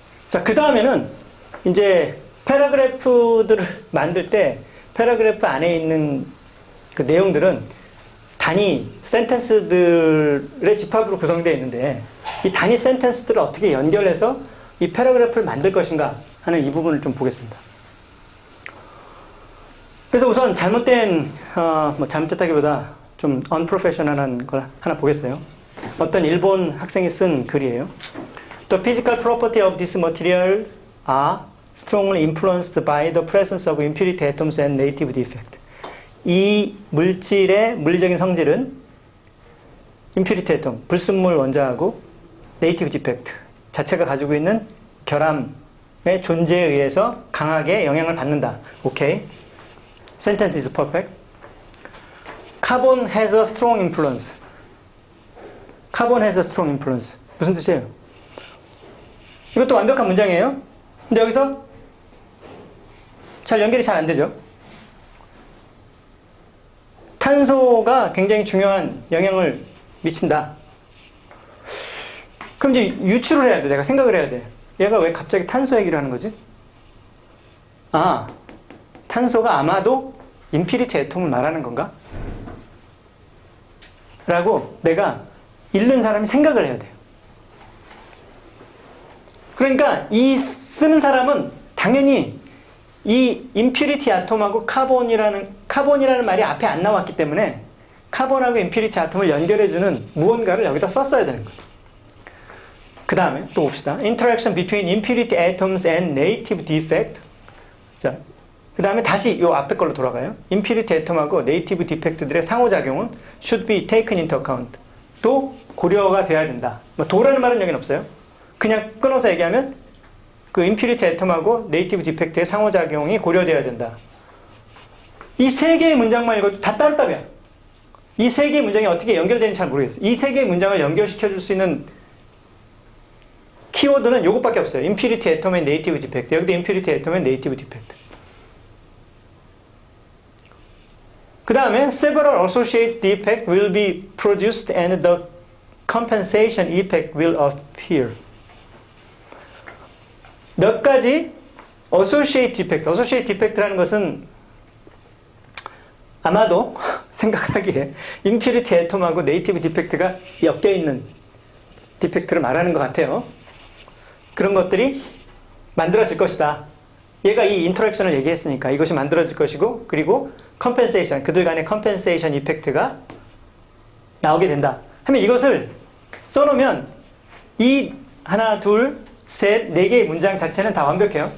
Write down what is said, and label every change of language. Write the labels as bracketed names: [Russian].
[Korean] 자, 그 다음에는 이제 패러그래프들을 만들 때 패러그래프 안에 있는 그 내용들은 단위 센텐스들의 집합으로 구성되어 있는데 이 단위 센텐스들을 어떻게 연결해서 이 패러그래프를 만들 것인가 하는 이 부분을 좀 보겠습니다. 그래서 우선 잘못된, 잘못됐다기보다 좀 unprofessional한 걸 하나 보겠어요. 어떤 일본 학생이 쓴 글이에요. [English] The physical property of these materials are strongly influenced by the presence of impurity atoms and native defect. [Korean] 이 물질의 물리적인 성질은 impurity atom, 불순물 원자하고 native defect, 자체가 가지고 있는 결함의 존재에 의해서 강하게 영향을 받는다. [English] 오케이. Sentence is perfect. Carbon has a strong influence. Carbon has a strong influence. [Korean] 무슨 뜻이에요? 이것도 완벽한 문장이에요. 근데 여기서 잘 연결이 잘 안 되죠. 탄소가 굉장히 중요한 영향을 미친다. 그럼 이제 유추를 해야 돼. 내가 생각을 해야 돼. 얘가 왜 갑자기 탄소 얘기를 하는 거지? 아, 탄소가 아마도 인피니티 애톰을 말하는 건가? 라고 내가 읽는 사람이 생각을 해야 돼요. 그러니까 이 쓰는 사람은 당연히 이 인피니티 아톰하고 카본이라는 말이 앞에 안 나왔기 때문에 카본하고 인피니티 아톰을 연결해주는 무언가를 여기다 썼어야 되는 거예요. 그 다음에 또 봅시다. [English] Interaction between impurity atoms and native defect. [Korean] 자, 그 다음에 다시 요 앞에 걸로 돌아가요. [English] impurity atom하고 native defect들의 [Korean] 상호작용은 [English] should be taken into account. [Korean] 또 고려가 돼야 된다. 뭐 도라는 말은 여기는 없어요. 그냥 끊어서 얘기하면 그 impurity atom하고 native defect의 상호작용이 고려돼야 된다. 이 세 개의 문장만 읽어도 다 따로따로야. 이 세 개의 문장이 어떻게 연결되는지 잘 모르겠어요. 이 세 개의 문장을 연결시켜줄 수 있는 키워드는 이것밖에 없어요. [English] impurity atom and native defect. [Korean] 여기도 [English] impurity atom and native defect. 그 다음에 several associated defects will be produced and the compensation effect will appear. [Korean] 몇 가지 associated defect. associated defect라는 것은 아마도 생각을 하기에 impurity atom하고 native defect가 엮여 있는 디펙트를 말하는 것 같아요. 그런 것들이 만들어질 것이다. 얘가 이 인터랙션을 얘기했으니까 이것이 만들어질 것이고, 그리고 컴펜세이션, 그들 간의 컴펜세이션 이펙트가 나오게 된다 하면 이것을 써놓으면 이 하나, 둘, 셋, 네 개의 문장 자체는 다 완벽해요.